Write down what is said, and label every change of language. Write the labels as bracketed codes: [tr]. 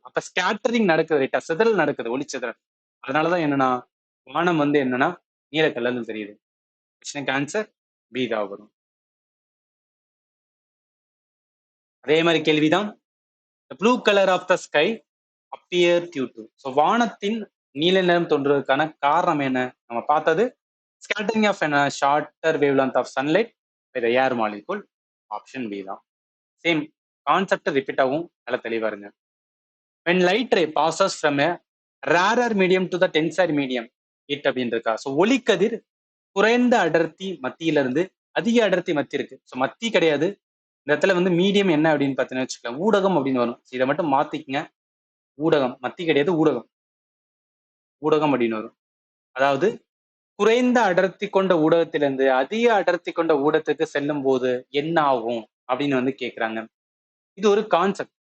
[ta] அப்ப ஸ்கேட்டரிங் நடக்குது ரைட்டா? சிதறல் நடக்குது, ஒளிச்சிதறல். அதனாலதான் என்னன்னா வானம் வந்து என்னன்னா நீல கலர்ல தெரியுது. கொஸ்டினுக்கு ஆன்சர் பி தான் வரும். அதே மாதிரி கேள்விதான். [en] The blue color of the sky appear due to. [ta] So வானத்தின் நீல நிறம் தோன்றுவதற்கான காரணம் என்ன? நம்ம பார்த்தது [en] scattering of a shorter wavelength of sunlight by the air molecule. [ta] Option B தான். சேம் கான்செப்ட் ரிப்பீட் ஆகும், நல்லா தெளிவா இருங்க. [en] when light ray passes from a rarer medium to the denser medium it [ta] அப்படின்னு இருக்கா. ஸோ ஒளிக்கதிர் குறைந்த அடர்த்தி மத்தியில இருந்து அதிக அடர்த்தி மத்தி இருக்கு. ஸோ மத்தி கிடையாது இந்த இடத்துல வந்து மீடியம் என்ன அப்படின்னு பார்த்தீங்கன்னா வச்சுக்கலாம், ஊடகம் அப்படின்னு வரும். இதை மட்டும் மாத்திக்கங்க. ஊடகம், மத்தி கிடையாது, ஊடகம். ஊடகம் அப்படின்னு வரும். அதாவது குறைந்த அடர்த்தி கொண்ட ஊடகத்திலிருந்து அதிக அடர்த்தி கொண்ட ஊடகத்துக்கு செல்லும் போது என்ன ஆகும் அப்படின்னு வந்து கேட்கிறாங்க. இது ஒரு கான்செப்ட்.